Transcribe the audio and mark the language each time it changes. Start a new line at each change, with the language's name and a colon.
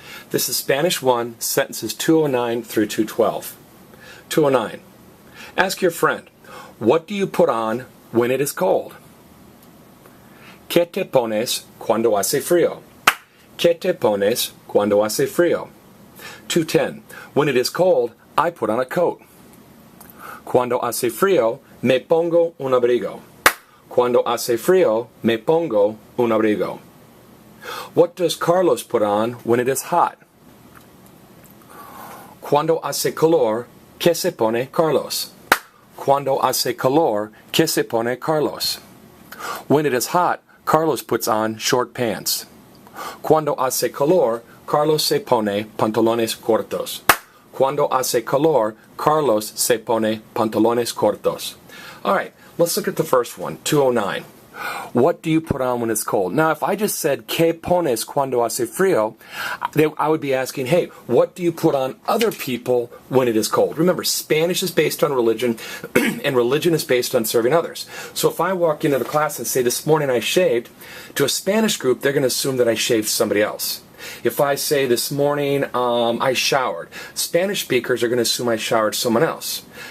English: This is Spanish 1, sentences 209 through 212. 209. Ask your friend, what do you put on when it is cold?
Spanish: ¿Qué te pones cuando hace frío? ¿Qué te pones cuando hace frío?
English: 210. When it is cold, I put on a coat.
Spanish: Cuando hace frío, me pongo un abrigo. Cuando hace frío, me pongo un abrigo.
English: What does Carlos put on when it is hot?
Spanish: Cuando hace calor, ¿qué se pone Carlos? Cuando hace calor, ¿qué se pone Carlos?
English: When it is hot, Carlos puts on short pants.
Spanish: Cuando hace calor, Carlos se pone pantalones cortos. Cuando hace calor, Carlos se pone pantalones cortos.
English: All right, let's look at the first one, 209. What do you put on when it's cold? Now, if I just said,
Spanish: ¿Qué pones cuando hace frío?
English: I would be asking, hey, what do you put on other people when it is cold? Remember, Spanish is based on religion, and religion is based on serving others. So if I walk into the class and say, this morning I shaved, to a Spanish group, they're going to assume that I shaved somebody else. If I say, this morning I showered, Spanish speakers are going to assume I showered someone else.